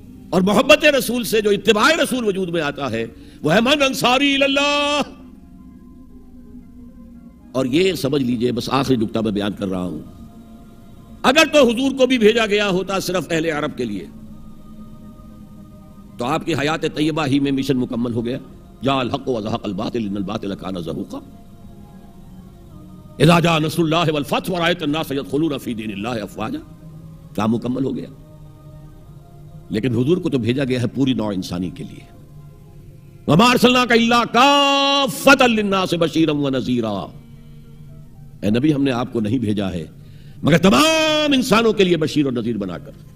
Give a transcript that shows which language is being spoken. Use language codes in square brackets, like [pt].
[ur] اور محبت رسول سے جو اتباع رسول وجود میں آتا ہے وہ ہے [ar] من انصاری اللہ. [ur] اور یہ سمجھ لیجئے، بس آخری نکتہ میں بیان کر رہا ہوں، اگر تو حضور کو بھی بھیجا گیا ہوتا صرف اہل عرب کے لیے تو آپ کی حیات طیبہ ہی میں مشن مکمل ہو گیا. [ar] جاء الحق وزهق الباطل ان الباطل كان زهوقا اذا جاء نصر الله والفتح ورأيت الناس يدخلون في دين الله افواجا. [ur] کام مکمل ہو گیا. لیکن حضور کو تو بھیجا گیا ہے پوری نوع انسانی کے لیے. [ar] وما ارسلناک الا کافۃ للناس بشیرا ونذیرا. [ur] اے نبی ہم نے آپ کو نہیں بھیجا ہے مگر تمام انسانوں کے لیے بشیر اور نذیر بنا کر.